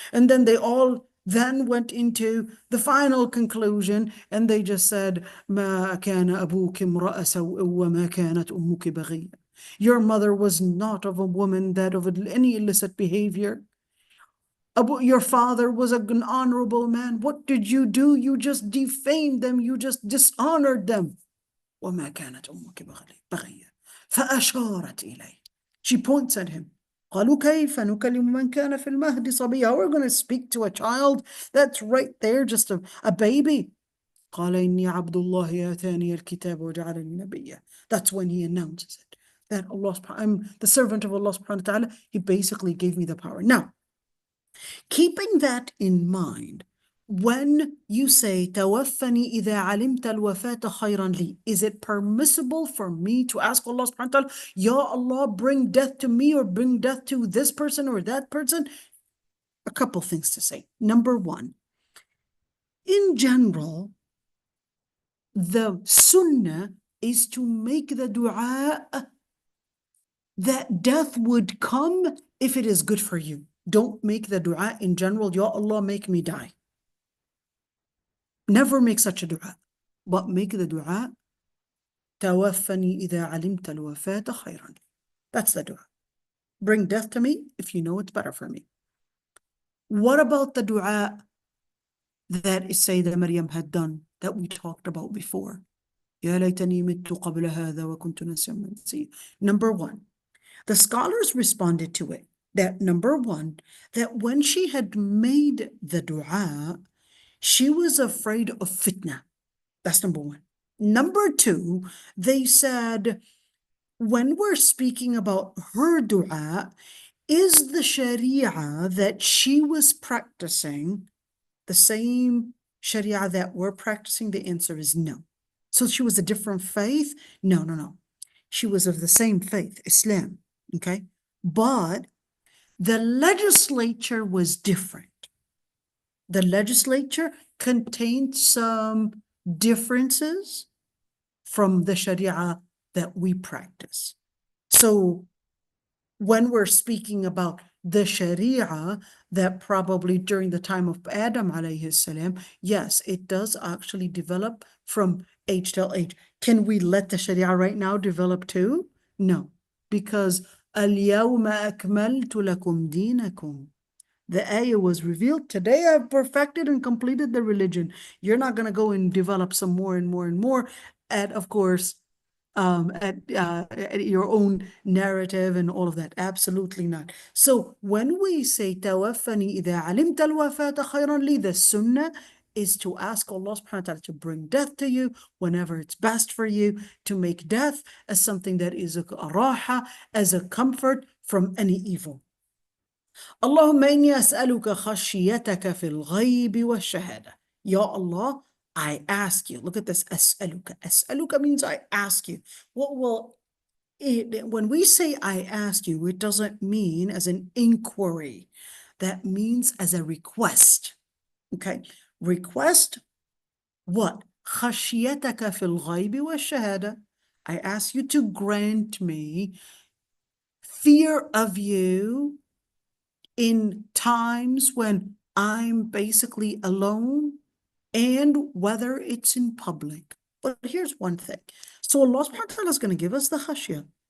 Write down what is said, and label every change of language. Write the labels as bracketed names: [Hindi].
[English] And then they all then went into the final conclusion, and they just said, [Arabic] ما كان أبوك امرأ سوء وما كانت أمك بغية. [English] Your mother was not of a woman that of any illicit behavior. Your father was an honorable man. What did you do? You just defamed them. You just dishonored them. [Arabic] وما كانت أمك بغية فأشارت إليه. [English] She points at him. [Arabic] قالوا كيف نكلم من كان في المهد صبيا. [English] We're going to speak to a child that's right there, just a baby. [Arabic] قال إني عبد الله آتاني الكتاب وجعلني نبيا. [English] That's when he announces it. That I'm the servant of Allah subhanahu wa ta'ala. He basically gave me the power. Now, keeping that in mind, when you say [Arabic] توفني إذا علمت الوفاة خيرا لي, [English] is it permissible for me to ask Allah subhanahu wa ta'ala, Ya Allah, bring death to me or bring death to this person or that person? A couple things to say. Number one, in general, the sunnah is to make the dua that death would come if it is good for you. Don't make the dua in general, Ya Allah, make me die. Never make such a dua, but make the dua, [Arabic] توفني إذا علمت الوفاة خيرا. [English] That's the dua. Bring death to me if you know it's better for me. What about the dua that Sayyidah Maryam had done that we talked about before? [Arabic] يا ليتني مت قبل هذا وكنت نسيا منسيا. [English] Number one, the scholars responded to it that number one, that when she had made the dua, she was afraid of fitna. That's number one. Number two, they said, when we're speaking about her dua, is the sharia that she was practicing the same sharia that we're practicing? The answer is no. So she was a different faith? No. She was of the same faith, Islam, okay? But the legislature was different. The legislature contained some differences from the sharia that we practice. So when we're speaking about the sharia that probably during the time of Adam alayhi salam, yes, it does actually develop from age till age. Can we let the sharia right now develop too? No, because [Arabic] اليوم أكملت لكم دينكم. [English] The ayah was revealed. Today I've perfected and completed the religion. You're not going to go and develop some more and more and more at, of course, at your own narrative and all of that. Absolutely not. So when we say [Arabic] توفني إذا علمت الوفاة خيرا لي, [English] the sunnah is to ask Allah subhanahu wa ta'ala to bring death to you whenever it's best for you, to make death as something that is a raha, as a comfort from any evil. [Arabic] اللهم إني أسألك خشيتك في الغيب والشهادة. [English] Ya Allah, I ask you. Look at this. أسألك. أسألك means I ask you. When we say I ask you, it doesn't mean as an inquiry. That means as a request. Okay. Request what? [Arabic] خشيتك في الغيب والشهادة. [English] I ask you to grant me fear of you in times when I'm basically alone and whether it's in public. But here's one thing. So Allah subhanahu wa ta'ala is going to give us the khashya.